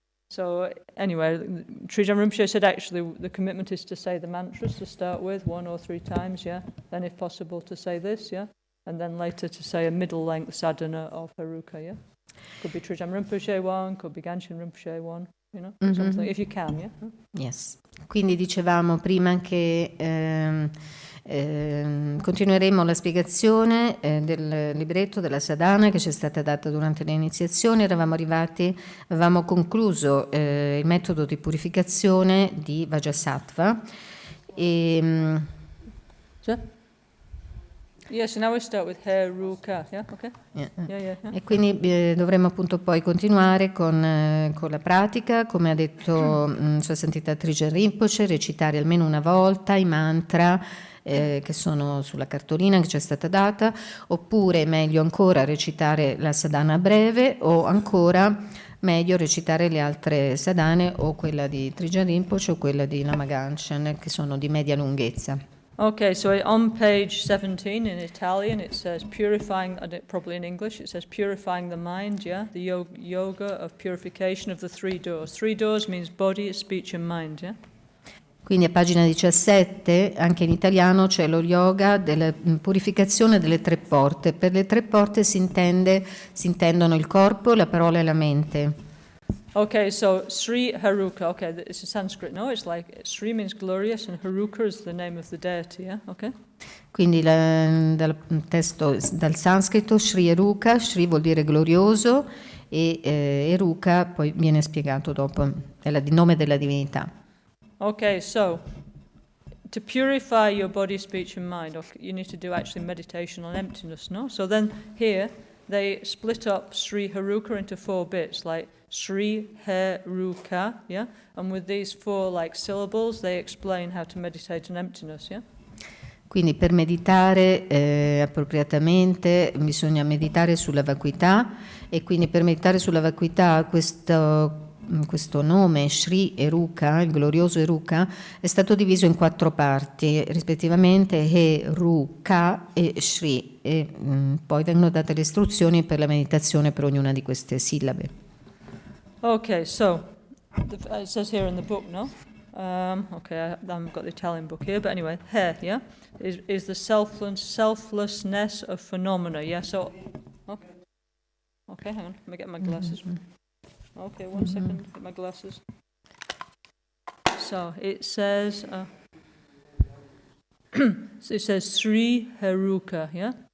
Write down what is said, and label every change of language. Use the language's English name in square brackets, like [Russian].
[English] So anyway, Trijang Rinpoche said actually the commitment is to say the mantras to start with 1 or 3 times, yeah? Then if possible to say this, yeah? And then later to say a middle length sadhana of Heruka, yeah? Could be Trijang Rinpoche one, could be Gangchen Rinpoche one, you know, something, if you can, yeah? Yes. [Italian] Quindi dicevamo prima che continueremo la spiegazione del libretto della sadhana che ci è stata data durante le iniziazioni. Avevamo concluso il metodo di purificazione di Vajrasattva e [English] Yes, now we start with Heruka, yeah, okay? Yeah. [Italian] E quindi dovremo appunto poi continuare con la pratica, come ha detto Sua Santità Trijang Rinpoche, recitare almeno una volta i mantra che sono sulla cartolina che ci è stata data, oppure meglio ancora recitare la sadhana breve, o ancora meglio recitare le altre sadhane, o quella di Trijang Rinpoche o quella di Lama Gangchen, che sono di media lunghezza. [English] Okay, so on page 17 in Italian it says purifying, probably in English, it says purifying the mind, yeah? The yoga of purification of the 3 doors. 3 doors means body, speech and mind, yeah? [Italian] Quindi a pagina 17, anche in italiano, c'è lo yoga della purificazione delle 3 porte. Per le 3 porte si intendono il corpo, la parola e la mente. [English] Okay, so Sri Heruka, okay, it's a Sanskrit, no? It's like, Sri means glorious and Heruka is the name of the deity, yeah? Okay? [Italian] Quindi dal testo, dal sanscrito, Sri Heruka, Sri vuol dire glorioso e Heruka poi viene spiegato dopo, è il nome della divinità. [English] Okay, so to purify your body, speech and mind, you need to do actually meditation on emptiness, no? So then here they split up Sri Heruka into 4 bits, like Sri Heruka, yeah? And with these 4 like syllables, they explain how to meditate on emptiness, yeah? [Italian] Quindi per meditare appropriatamente bisogna meditare sulla vacuità, e quindi per meditare sulla vacuità questo nome Sri Heruka, il glorioso Heruka, è stato diviso in 4 parti, rispettivamente Heruka e Sri, e poi vengono date le istruzioni per la meditazione per ognuna di queste sillabe. [English] Okay, so it says here in the book, no? Okay, I haven't got the Italian book here, but anyway, He, yeah, is the selflessness of phenomena, yeah. So, okay, hang on, let me get my glasses. Okay, 1 second, get my glasses. So it says, it says Sri Heruka, yeah.